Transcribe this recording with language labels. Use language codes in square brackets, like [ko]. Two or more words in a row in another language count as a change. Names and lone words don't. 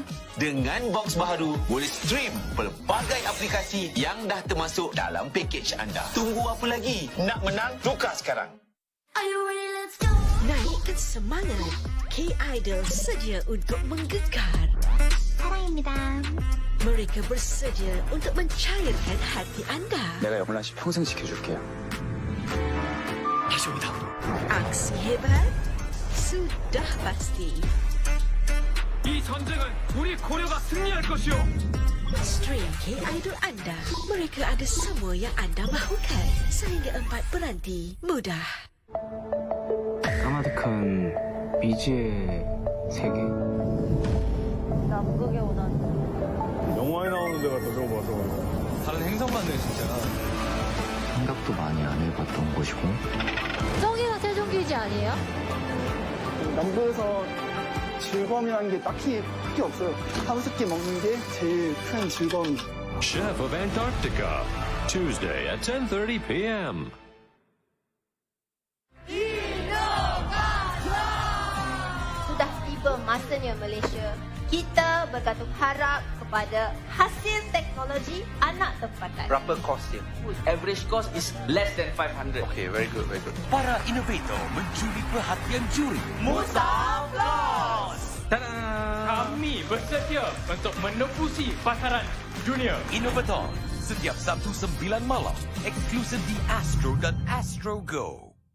[ms] Dengan box baharu, boleh stream pelbagai aplikasi yang dah termasuk dalam pakej anda. Tunggu apa lagi? Nak menang? Tukar sekarang. Naikkan semangat. K-Idol sedia untuk menggekar. [ko] 사랑입니다. [ms] Mereka bersedia untuk mencairkan hati anda. [ko] 내가 영란 씨 평생 지켜줄게요. 해줍니다. [ms] Aksi hebat sudah pasti. [ko] 이 전쟁은 우리 고려가 승리할 것이오. [ms] Stream K-Idol anda. Mereka ada semua yang anda mahukan. Sehingga 4 penanti mudah. [ko] 까마득한 미지의 세계. 남극에 오다니. 영화에 나오는 데 갖다 저거 봐, 저거. 다른 행성 같네 진짜. 생각도 많이 안 해봤던 곳이고. 저기가 세종기지 아니에요? 남부에서 즐거움이라는 게 딱히 크게 없어요. 하루세끼 먹는 게 제일 큰 즐거움이죠. [en] Chef of Antarctica, Tuesday at 10:30 p.m. [ms] Sudah tiba masanya Malaysia. Kita bergantung harap kepada hasil teknologi anak tempatan. Berapa kos dia? [en] Average cost is less than 500. Okay, very good, very good. [ms] Para inovator mencuri perhatian juri. Tada! Kami bersedia untuk menembusi pasaran dunia. Inovator setiap Sabtu 9 malam eksklusif di Astro dan Astro Go.